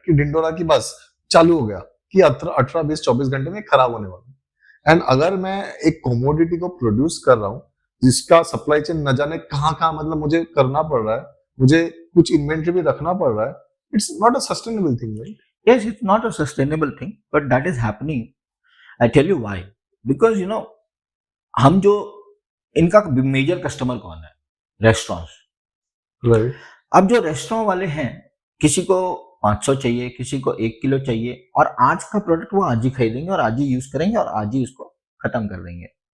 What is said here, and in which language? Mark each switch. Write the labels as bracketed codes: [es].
[hi] कि ढिंडोरा की बस चालू हो गया कि 18 20 24 घंटे में खराब होने वाला। एंड अगर मैं एक कमोडिटी को प्रोड्यूस कर रहा हूँ जिसका सप्लाई चेन न जाने कहाँ कहाँ मतलब मुझे करना पड़ रहा है, मुझे कुछ इन्वेंटरी भी रखना पड़ रहा है, [en] it's not a sustainable thing, [hi] right? [en] Yes, it's not a sustainable thing, but that is happening. I tell you why. Because you know, [hi] हम जो इनका मेजर कस्टमर कौन है, रेस्टोरेंट्स। राइट। अब जो रेस्टोरेंट वाले हैं, किसी को 500 चाहिए, किसी को 1 किलो चाहिए, और आज का प्रोडक्ट वो आज ही खरीदेंगे और आज ही यूज करेंगे और आज ही उसको खत्म कर देंगे।